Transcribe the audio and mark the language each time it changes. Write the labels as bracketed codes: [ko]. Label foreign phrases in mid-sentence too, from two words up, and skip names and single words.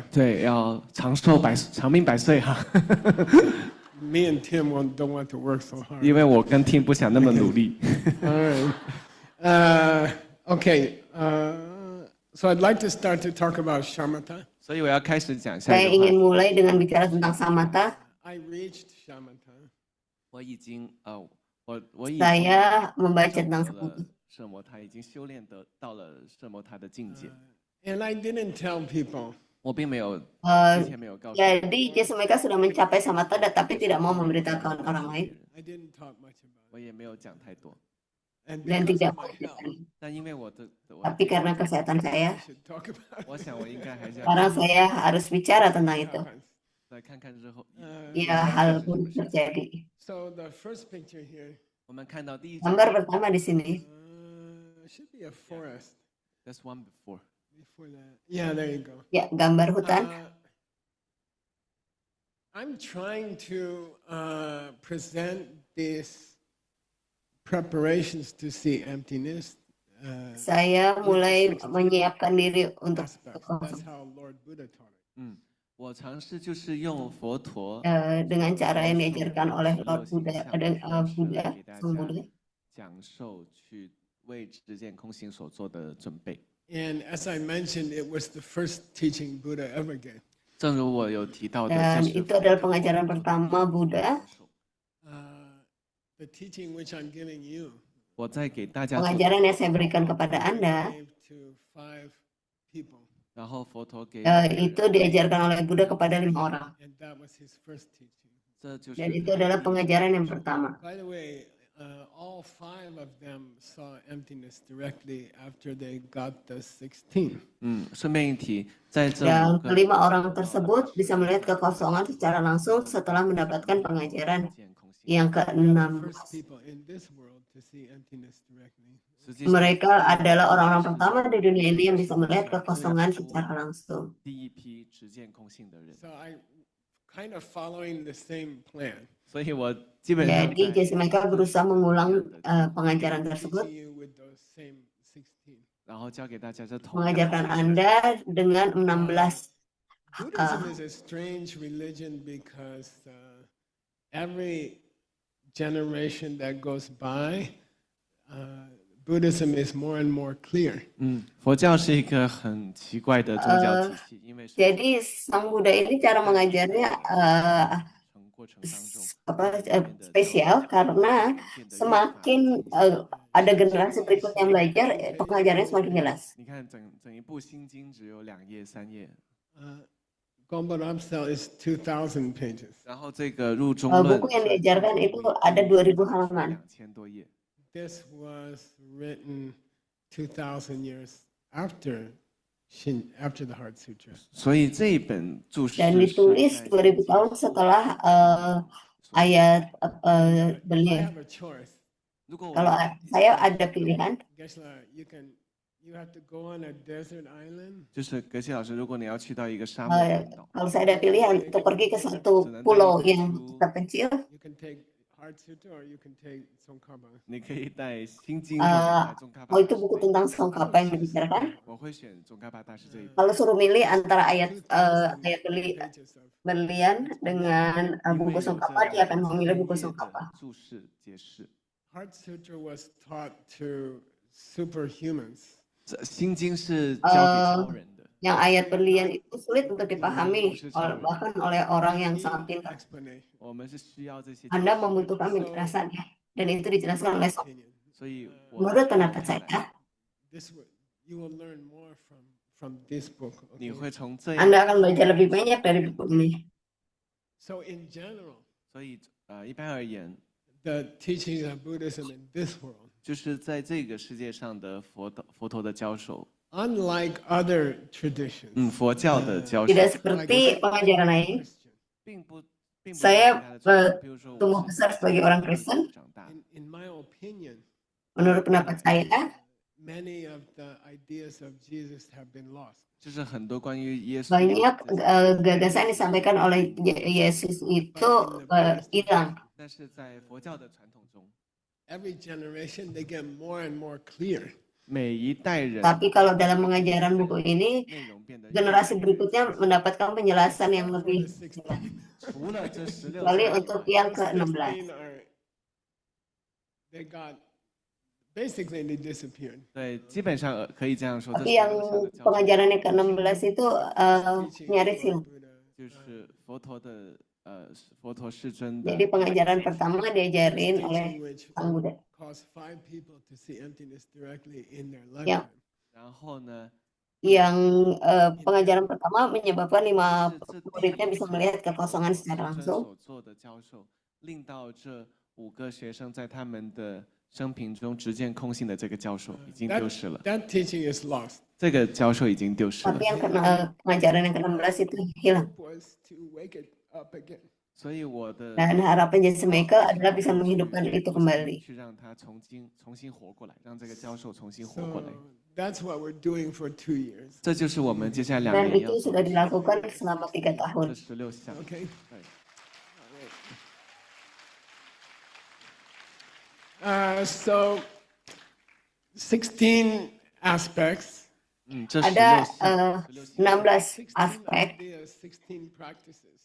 [zh] 对，要长命百岁哈， [en] Me and Tim don't want to work so hard. [zh] 因为我跟 Tim 不想那么努力。 [en] All right. Okay. So I'd like to start to talk about shamatha. [zh] 所以我要开始讲下 [id] Saya [zh] 一个话 [id] ingin [zh] 题。 [id] mulai dengan bicara tentang samatha. [en] I reached shamatha. [zh] 我已经我已经 [id] Saya membaca [zh] 证 [id] tentang [zh] 得了 [id] samatha. [zh] 摄摩他，已经修炼到了摄摩他的境界。 [en] And I didn't tell people. [zh] 我并没有 Eh, 之前没有告诉 [id] Jadi Jasmine sudah mencapai samatha, tapi tidak mau memberitahukan orang lain [en] I didn't talk much about [zh] 我也没有讲太多。 [en] it. And [id] dan [en] because [id] tidak [en] of my health, [zh] 但因为我 [en] I [id] Tapi karena kesehatan saya, [en] should talk about [zh] 我想我应该还是要 [id] sekarang saya harus bicara tentang itu. [en] it. [zh] 来看看日后 [id] Ya, hal pun terjadi. [en] So the first picture here [zh] 我们看到第一张 [id] Gambar pertama di sini, [en] should be a forest. That's one before。 Before that, yeah, there you go. [id] ya gambar hutan. [en] I'm trying to present these preparations to see emptiness. [id] Saya mulai menyiapkan diri untuk [en] Aspects. That's [id] kosong. [en] how Lord Buddha taught it. [zh] 我尝试就是用佛陀 [id] Dengan cara yang diajarkan oleh Lord Buddha, Buddha, [zh] 给大 [id] Sang [zh] 家 [id] Buddha. [zh] 讲授去为知见空性所做的准备。 [en] And as I mentioned, it was the first teaching Buddha ever gave. [zh] 正如我有提到的， [id] Dan [zh] 这是 [id] itu adalah pengajaran pertama Buddha. [en] The teaching which I'm giving you [zh] 我在给大家做， [id] Pengajaran yang saya berikan kepada Anda, [en] gave to 5 people, [zh] 然后佛陀给 [id] itu diajarkan oleh Buddha kepada 5 orang. [en] and that was his first teaching. [zh] 这就是 [id] Dan itu adalah pengajaran yang pertama. [en] By the way, all 5 of them saw emptiness directly after they got the 16. [zh] 顺便一提，在这 [id] Dan [zh] 5个 [id] kelima orang tersebut bisa melihat kekosongan secara langsung setelah mendapatkan pengajaran [zh] 见空性， [id] yang [en] The [id] ke-6. [en] first people in this world to see emptiness directly. [zh] 实际上 [id] Mereka adalah orang-orang pertama di dunia ini yang bisa melihat kekosongan secara langsung. [zh] 第一批知见空性的人， [en] So I kind of following the same plan. [zh] 所以我基本上 [id] Jadi [zh] 在 [id] mereka berusaha mengulang pengajaran tersebut, [en] Teaching you with those same 16. [zh] 然后教给大家这同样 [id] mengajarkan Anda dengan 16. [en] Buddhism is a strange religion because every generation that goes by, Buddhism is more and more clear. [zh] 佛教是一个很奇怪的宗教体系，因为是 [id] Jadi Sang Buddha ini cara mengajarnya [zh] 过程当中 [id] spesial karena semakin ada generasi berikutnya yang belajar, pengajarannya semakin jelas. [zh] 你看整一部心经只有2页3页， [en] Gompa Ramsal is 2,000 pages. [zh] 然后这个入中论 [id] Buku yang diajarkan itu ada 2000 halaman. [zh] 2000 多页， [en] This was written 2,000 years after the Heart Sutra. [zh] 所以这一本注释 [id] Dan [zh] 是 [id] ditulis 2000 tahun setelah ayat [en] I [id] beliau. [en] have a choice. [id] Kalau saya ada pilihan, [en] Geshe-la, you have to go on a desert island. [zh] 就是格西老师，如果你要去到一个沙漠半岛， [id] kalau saya ada pilihan untuk pergi ke satu pulau yang terpencil, [en] You can take Heart Sutra or you can take Tsongkhapa. [zh] 你可以带心经或者带宗喀巴 [id] itu buku tentang Tsongkhapa yang dibicarakan. [zh] 我会选宗喀巴大师这一本。 [id] Kalau suruh milih antara ayat berlian dengan [zh] 因为 [id] buku [zh] 有 [id] Tsongkhapa, [zh] 这 [id] dia akan [zh] 一 [id] memilih [zh] 系 [id] buku [zh] 列 [id] Tsongkhapa. [zh] 的注释解释。 [en] Heart Sutra was taught to superhumans. [zh] 这心经是教给超人的， [id] Yang ayat berlian itu sulit untuk dipahami bahkan oleh orang yang sangat pintar. [en] Explanation. [zh] 我们是需要这些解 [id] Anda [zh] 释。 [id] membutuhkan penjelasannya, dan itu dijelaskan oleh Sok. [en] Opinion. [zh] 所以我 [id] Menurut pendapat saya, [en] You will learn more from this book. [zh] 你 [en] Okay? [zh] 会从这 [id] Anda akan belajar lebih banyak dari buku ini. [en] So in general, [zh] 所以一般而言， [en] the teachings of Buddhism in this world, [zh] 就是在这个世界上的佛陀的教授， [en] unlike other traditions, [zh] 佛教的教授， [id] Tidak seperti pengajaran lain, [en] Christian, [zh] 并不是 [id] Saya [zh] 其他的传统比如说我 [id] tumbuh [zh] 是 [id] besar sebagai orang Kristen. [zh] 长大， [en] in my opinion, [id] Menurut pendapat saya, [en] many of the ideas of Jesus have been lost. [zh] 就是很多关于耶稣 [id] banyak gagasan yang disampaikan oleh Yesus itu hilang. [zh] 但是在佛教的传统中， [en] Every generation they get more and more clear. [zh] 每一代人 [id] Tapi kalau dalam pengajaran buku ini, [zh] 内容变得 [id] generasi berikutnya mendapatkan penjelasan yang lebih [zh] 除了这16 [id] kecuali untuk yang 16 ke-16. [en] they got basically they disappeared. [zh] 对，基本上可以这样说，这 [id] Tapi yang 16 [zh] 项的教授 [id] pengajaran yang ke-16 itu [en] Teaching [id] nyaris [en] about [id] hilang. [en] Buddha. [zh] 就是佛陀世尊的 [id] Jadi pengajaran pertama diajarin oleh [en] Teaching which [id] Sang Buddha. [en] caused 5 people to see emptiness directly in their Yeah. lifetime. [zh] 然后呢， [id] Yang pengajaran pertama menyebabkan 5 [zh] 这第 [id] muridnya 5 bisa [zh] 次 [id] melihat kekosongan [zh] 世 [id] secara [zh] 尊 [id] langsung. [zh] 所做的教授，令到这5个学生在他们的生平中直见空性的这个教授已经丢失了， [en] That teaching is lost. [zh] 这个教授已经丢失了 [id] Tapi。yang pengajaran yang ke-16 itu hilang. [en] Was to wake it up again. [zh] 所以我的 [id] Dan harapan Jesse Michael adalah bisa menghidupkan itu kembali. [zh] 去让他重新活过来，让这个教授重新活过 [en] So [zh] 来。 [en] that's what we're doing for 2 years. [zh] 这就是我们接下来2 [id] Dan [zh] 年要 [id] itu [zh] 做 [id] sudah [zh] 的 [id] dilakukan selama 3 tahun. [zh] 这16项。 [en] Okay. [zh] 对 [en] So 16 aspects. [zh] 这 [id] Ada [zh] 16项， [id] 16 16 aspek, [en] ideas, 16 practices.